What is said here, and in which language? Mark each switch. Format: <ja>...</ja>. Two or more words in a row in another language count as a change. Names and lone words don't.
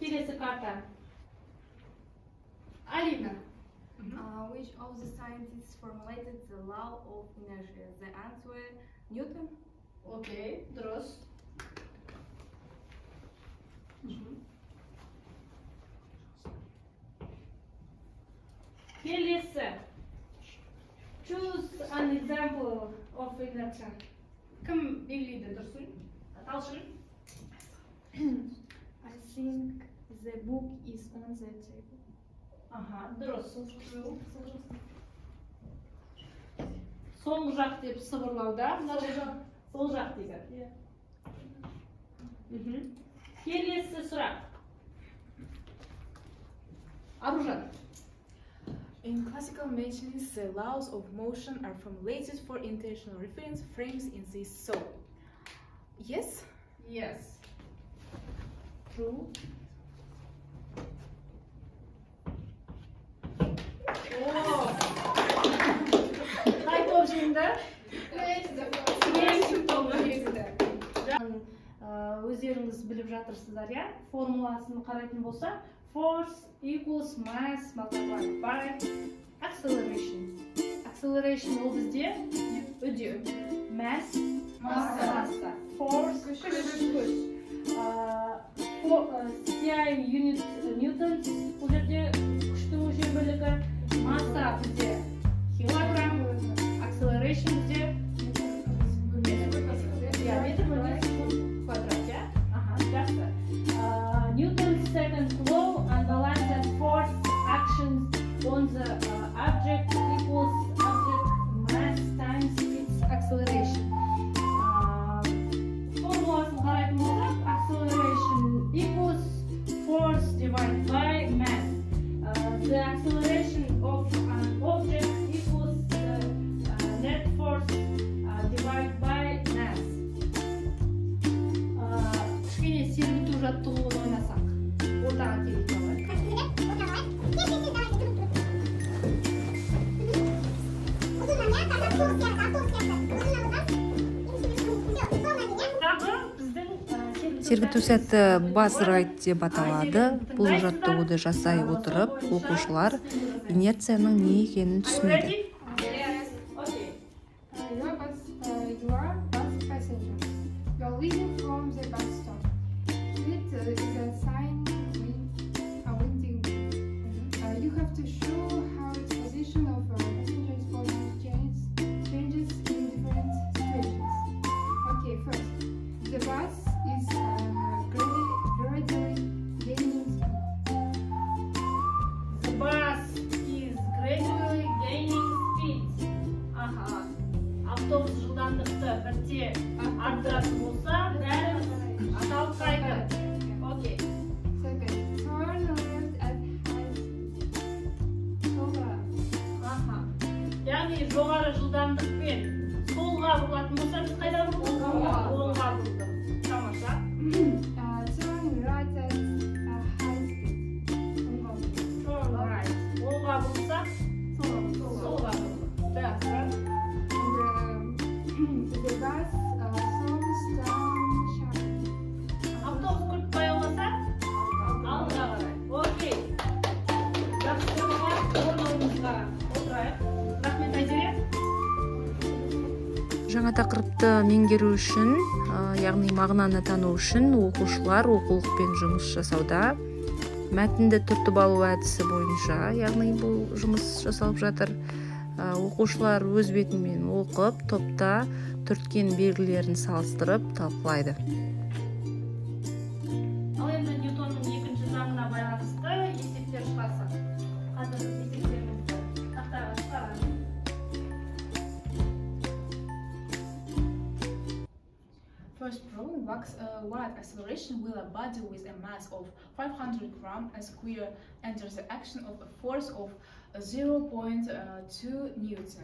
<kk>келесі карта. Алина.</kk> <en>Which of the scientists formulated the law of inertia? The answer Newton.</en> <kk>Окей, дұрыс. Келесі.</kk> <en>Choose an example of inertia.</en> <kk>Кім белгілейді дұрысын? Талшын?</kk> <en>I think the book is on the table.</en> <kk>Аха, дұрыс. Соңғы жақ деп сыбырлауда. Сол жақ дейді. Келесі сұрақ. Аружан.</kk> <en>In classical mechanics, the laws of motion are formulated for international reference frames in this so. Yes? Yes. True.</en> <kk>Қай топ жеңді? Екінші топ жеңді. Өздеріңіз біліп жатырсыздар, иә? Формуласын қарайтын болса,</kk> <en>force equals mass multiplied by acceleration.</en> <kk>Acceleration ол бізде үдеу. Mass масса. Force күш.</kk> <en>CI unit Newton,</en> <kk>бұл жерде күштің өлшем бөлігі. Масса бізде килограмм. Acceleration бізде метр бөлінген секунд квадрат, иә? Аха, жақсы.</kk> <en>Newton's second law underlines that force actions on the object equals object mass times its acceleration.</en> <kk>Формуласын қарайтын болсақ,</kk> <en>acceleration equals force divided by mass. The acceleration of an object equals the net force divided by mass.</en> <kk>Кішкене сергіту жаттығуын ойнасақ. Ортаға келіп Сергіту сәті</kk> <en>bus ride</en> <kk>деп аталады. Бұл жаттығуды жасай отырып, оқушылар инерцияның не екенін түсінеді.</kk> <en>You are bus passenger. You are leaving from the bus stop. It is a sign winding. You have to show how its position of passenger's body changes in different situations. Okay, first, the bus is gradually gaining speed. The bus is gradually gaining speed.</en> <kk>Аха. Автобус жылдамдықты бірте арттыратын болса, бәріміз аталып қайды. Окей.</kk> <en>Second, turn left as solar.</en> <kk>Аха. Яғни жоғары жылдамдықпен солға бұрылатын болса, біз қайда бұрылдық? Оңға бұрылдық. Тамаша.</kk> <en>Turn right at high speed. Turn right.</en> <kk>Оңға бұрылсақ, солға бұрылдық. Жақсы.</kk> <en>The bus slows down sharply.</en> <kk>Автобус күріп баяуласа, алдыға қарай. Окей. Жақсы болған, орнымызға отырайық. Рахмет, Айзере. Жаңа тақырыпты меңгеру үшін, яғни мағынаны тану үшін оқушылар оқулықпен жұмыс жасауда. Мәтінді түртіп алу әдісі бойынша, яғни бұл жұмыс жасалып жатыр. Оқушылар өз бетімен оқып, топта түрткен белгілерін салыстырып талқылайды. Ал енді Ньютонның екінші заңына байланысты есептер шығарсақ. Қазір есептерімізді тақтаға шығарамыз.</kk> <en>First problem, what acceleration will a body with a mass of 500 grams a square enter the action of a force of 0.2 Newton?</en>